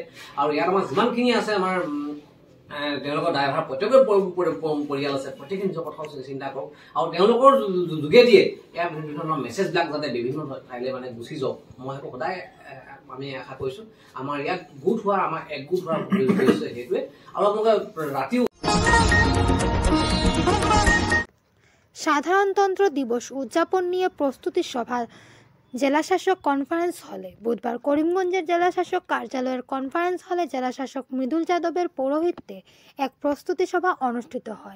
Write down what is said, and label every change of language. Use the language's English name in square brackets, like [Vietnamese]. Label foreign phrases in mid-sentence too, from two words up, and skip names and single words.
[Assamese] আৰু ইয়াত আমাৰ যিমানখিনি আছে আমাৰ তেওঁলোকৰ ড্ৰাইভাৰ প্ৰত্যেকৰ পৰিয়াল আছে, প্ৰত্যেকে নিজৰ কথাও চিন্তা কৰক, আৰু তেওঁলোকৰ যোগেদিয়ে ইয়াৰ বিভিন্ন ধৰণৰ মেছেজবিলাক যাতে বিভিন্ন ঠাইলৈ মানে গুচি যাওক, মই সেইটো সদায় আমি আশা কৰিছোঁ। আমাৰ ইয়াত গোট হোৱাৰ আমাৰ একগোট হোৱাৰ উদ্দেশ্য সেইটোৱে। আৰু আপোনালোকে ৰাতিও [Bangla] সাধারণতন্ত্র দিবস উদযাপন নিয়ে প্রস্তুতি সভা জেলাশাসক কনফারেন্স হলে বুধবার করিমগঞ্জের জেলাশাসক কার্যালয়ের কনফারেন্স হলে জেলাশাসক মৃদুল যাদবের পৌরোহিত্যে এক প্রস্তুতি সভা অনুষ্ঠিত হয়।